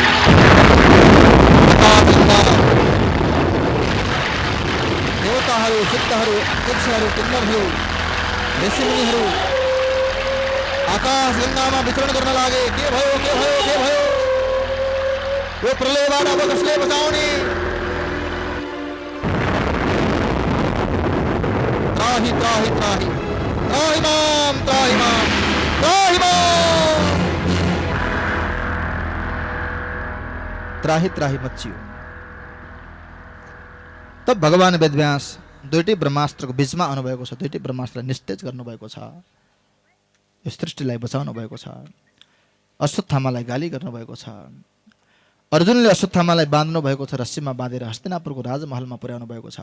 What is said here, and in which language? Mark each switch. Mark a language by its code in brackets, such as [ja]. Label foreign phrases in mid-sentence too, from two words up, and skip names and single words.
[ne] देवताहरू, सिद्धहरू, यक्षहरू, किन्नरहरू, ऋषिमुनिहरू आकाश गङ्गामा विचरण गर्न लागे। के भयो, के भयो, के भयो? यो प्रलयबाट अब कसले बचाउने? [sa] त्राहि त्राहि त्राहि त्राहि माम त्राहि माम त्राहि माम। [ne] त्राहि त्राहि मच्चियो। तब भगवान वेदव्यास दुईटै ब्रह्मास्त्रको बीचमा आउनुभएको छ। दुईटै ब्रह्मास्त्रलाई निस्तेज गर्नुभएको छ। यो सृष्टिलाई बचाउनु भएको छ। अश्वत्थामालाई गाली गर्नुभएको छ। अर्जुनले अश्वत्थामालाई बाँध्नु भएको छ, रस्सीमा बाँधेर हस्तिनापुरको राजमहलमा पुर्याउनु भएको छ।